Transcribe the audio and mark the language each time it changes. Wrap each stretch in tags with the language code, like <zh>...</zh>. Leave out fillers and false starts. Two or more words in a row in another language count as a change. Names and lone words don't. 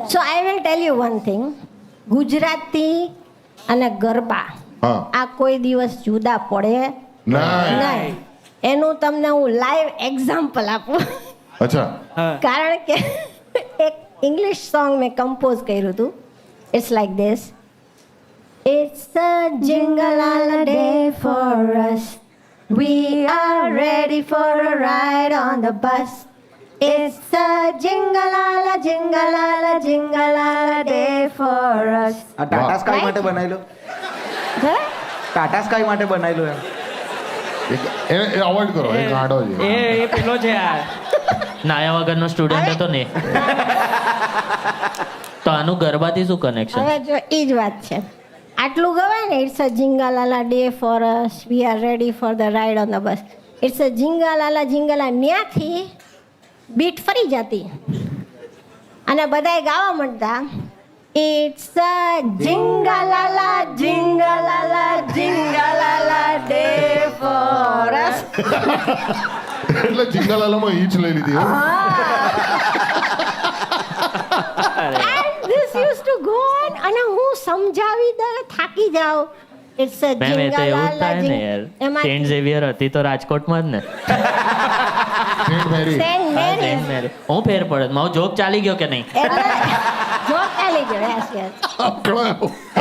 <en>So I will tell you one thing.</en> <gu>ગુજરાતી અને ગરબા હા આ કોઈ દિવસ જુદા પડે નહીં નહીં. એનું તમને હું</gu> <en>live example</en> <gu>આપું. અચ્છા કારણ કે એક</gu> <en>English song</en> <gu>મેં કમ્પોઝ કર્યું હતું.</gu> <en>It's like this. It's a jingle all a day for us. We are ready for a ride on the bus. It's a jingle all a jingle all a jingle all a day for us.</en> <gu>આ ટાટા સ્કાય</gu> <en>Right?</en> <gu>માટે બનાવેલો હે? ટાટા સ્કાય માટે બનાવેલો એમ એ અવોઇડ કરો એ ગાંડો છે એ પેલો છે યાર, નાયા વગરનો સ્ટુડન્ટ હતો ને. તો આનું ગરબાથી શું કનેક્શન? હવે જો એ જ વાત છે. આટલું ગવાય ને,</gu> <en>It's a jingle all a day for us, we are ready for the ride on the bus. It's a jingle all a</en> <gu>ન્યાથી બીટ ફરી જતી અને બધાય ગાવા માંડતા.</gu> <en>It's a jingle all a day for us.</en> <gu>એટલે જિંગાલાલામાં ઈ જ લઈ લીધી હો.</gu> <en>And this used to go on</en> <gu>અને હું સમજાવી દે થાકી જાઉં.</gu> <en>It's a</en> <gu>મેમ એ તો એવું જ</gu> <en>જિંગલ</en> <gu>થાય ને યાર. સેન્ટ ઝેવિયર હતી તો રાજકોટમાં જ ને. સેન્ટ મેરી સેન્ટ હા, મેરી. સેન્ટ મેરી. હું ફેર પડે, મારો જોક ચાલી ગયો કે નહીં? એટલે જોક ચાલી ગયો. yes. અકળાયો.</gu>